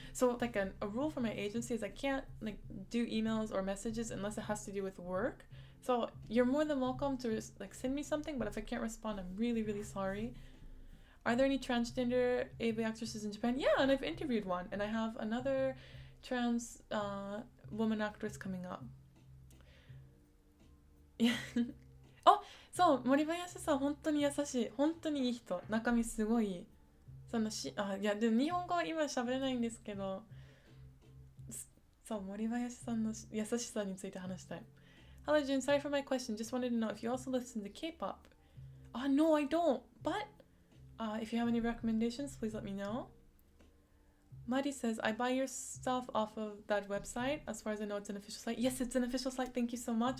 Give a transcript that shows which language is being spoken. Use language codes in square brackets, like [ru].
[en] So like a rule for my agency is I can't like do emails or messages unless it has to do with work. So you're more than welcome to like send me something, but if I can't respond, I'm really, really sorry. Are there any transgender AV actresses in Japan? Yeah, and I've interviewed one, and I have another trans woman actress coming up. [ja] あ、そう、森林さん本当に優しい。本当にいい人。中身すごい。いや、でも日本語は今喋れないんですけど、そう、森林さんの優しさについて話したい。 [en] Hello Jun, sorry for my question. Just wanted to know if you also listen to K-pop. No, I don't. But if you have any recommendations, please let me know. Muddy says, I buy your stuff off of that website. As far as I know, it's an official site. Yes, it's an official site. Thank you so much.